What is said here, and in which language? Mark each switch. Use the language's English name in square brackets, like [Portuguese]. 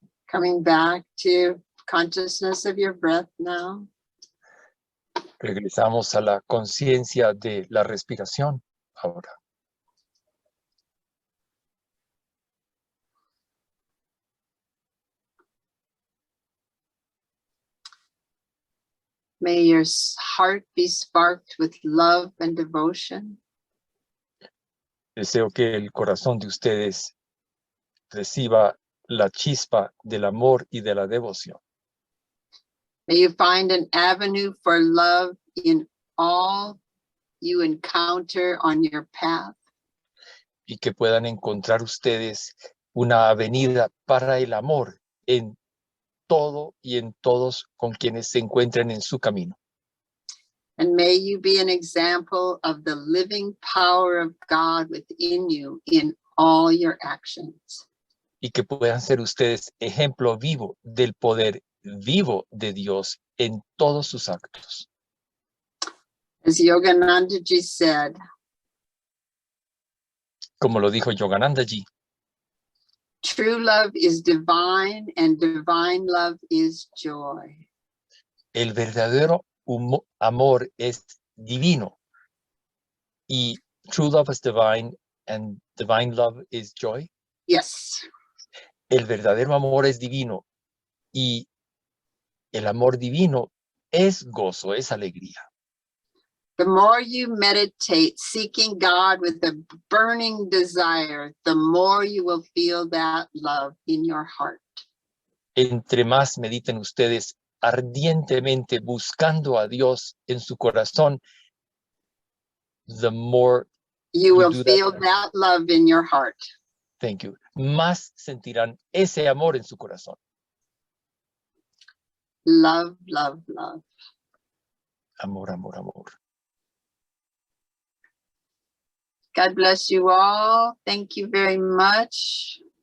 [English] Coming back to consciousness of your breath now. [Spanish] Regresamos a la conciencia de la respiración ahora. [English] May your heart be sparked with love and devotion. [Spanish] Deseo que el corazón de ustedes reciba la chispa del amor y de la devoción. [English] May you find an avenue for love in all you encounter on your path. [Spanish] Y que puedan encontrar ustedes una avenida para el amor en todo y en todos con quienes se encuentren en su camino. [English] And may you be an example of the living power of God within you in all your actions. [Spanish] Y que puedan ser ustedes ejemplo vivo del poder vivo de Dios en todos sus actos. [English] As Yoganandaji said, [Spanish] Como lo dijo Yoganandaji, [English] true love is divine and divine love is joy. [Spanish] el verdadero amor es divino y [English] true love is divine and divine love is joy. Yes. [Spanish] El verdadero amor es divino y el amor divino es gozo, es alegría. [English] The more you meditate, seeking God with a burning desire, the more you will feel that love in your heart. [Spanish] Entre más mediten ustedes ardientemente buscando a Dios en su corazón, [English] the more You will do feel that love in your heart. Thank you. [Spanish] Más sentirán ese amor en su corazón. [English] Love, love, love. [Spanish] Amor, amor, amor. [English] God bless you all. Thank you very much.